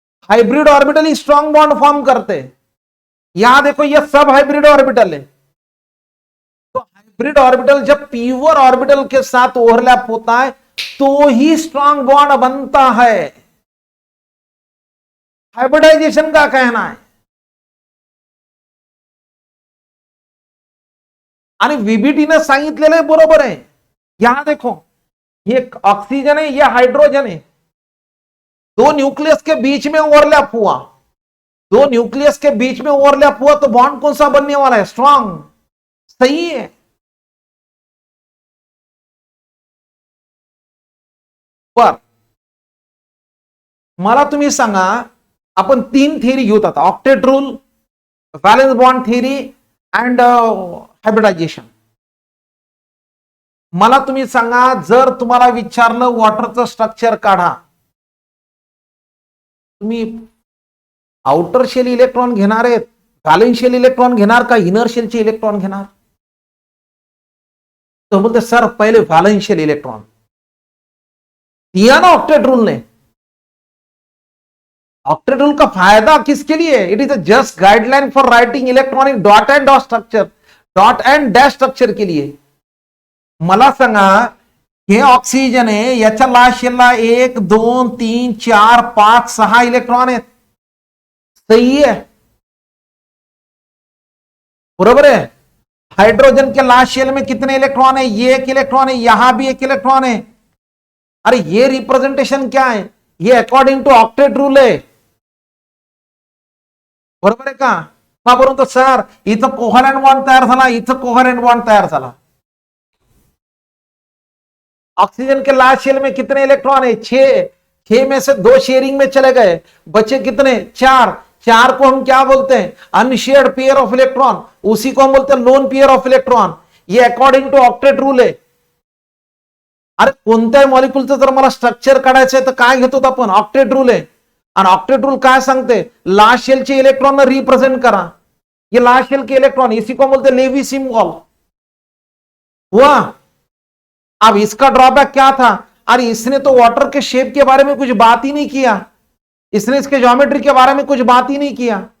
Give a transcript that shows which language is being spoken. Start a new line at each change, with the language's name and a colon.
Hindi: Hybrid orbital ही strong bond form करते। यहां देखो ये सब हाइब्रिड ऑर्बिटल है। तो हाइब्रिड ऑर्बिटल जब प्योर ऑर्बिटल के साथ ओवरलैप होता है तो ही स्ट्रांग बॉन्ड बनता है। हाइब्रिडाइजेशन का कहना है।
Marathi: आणि व्हीबीटीने सांगितलेलं बरोबर आहे।
Hindi: यहां देखो ये ऑक्सीजन है, ये हाइड्रोजन है, दो न्यूक्लियस के बीच में ओवरलैप हुआ। दो न्यूक्लियस के बीच में ओवरलैप हुआ तो बॉन्ड कौन सा बनने वाला है? स्ट्रांग। सही है।
Marathi: पर मला तुम्ही सांगा, आपण 3 थिअरी घेऊत आता, octet rule, valence bond theory and hybridisation. मला तुम्ही सांगा, जर तुम्हाला विचारलं वॉटरचं स्ट्रक्चर काढा, तुम्ही आउटर शेल इलेक्ट्रॉन घेणार आहेत, व्हॅलेन्स शेल इलेक्ट्रॉन घेणार का इनर शेलचे इलेक्ट्रॉन घेणार?
Hindi: तो बोलते सर पहले व्हॅलेन्स शेल इलेक्ट्रॉन दिया ना ऑक्टेट रूल ने। ऑक्टेट रूल का फायदा किसके लिए?
English: It is a just guideline for writing electronic dot and dash structure के लिए।
Marathi: मला सांगा, हे ऑक्सिजन आहे, याच्या लास्ट शेलला 1 2 3 4 5 6 इलेक्ट्रॉन आहेत।
Hindi: सही है, बरोबर है। हाइड्रोजन के लास्ट शेल में कितने इलेक्ट्रॉन है? ये 1 इलेक्ट्रॉन है, यहां भी 1 इलेक्ट्रॉन है। अरे ये रिप्रेजेंटेशन क्या है? ये अकॉर्डिंग टू ऑक्टेट रूल है,
Marathi: बरोबर आहे का? परंतु सर इथं कोव्हॅलेंट बॉन्ड तयार झाला, इथं कोव्हॅलेंट बॉन्ड तयार झाला।
Hindi: ऑक्सीजन के लास्ट शेल में कितने इलेक्ट्रॉन है? 6 में से 2 शेयरिंग में चले गए, बचे कितने? 4 को हम क्या बोलते हैं? Unshared pair of electron. उसी को हम बोलते हैं लोन पेयर ऑफ इलेक्ट्रॉन। ये अकॉर्डिंग टू ऑक्टेट रूल है।
Marathi: अरे कोणत्याही मॉलिक्यूलचं जर मला स्ट्रक्चर काढायचं आहे तर काय घेतो आपण? ऑक्टेट रूल आहे। आणि ऑक्टेट रूल काय सांगते?
Hindi: लास्ट शेल के इलेक्ट्रॉन रिप्रेजेंट करा। ये लास्ट शेल के इलेक्ट्रॉन, इसी को बोलते हैं लेवी सिंबल। हुआ? अब इसका ड्रॉबैक क्या था? अरे इसने तो वाटर के शेप के बारे में कुछ बात ही नहीं किया, इसने इसके ज्योमेट्री के बारे में कुछ बात ही नहीं किया।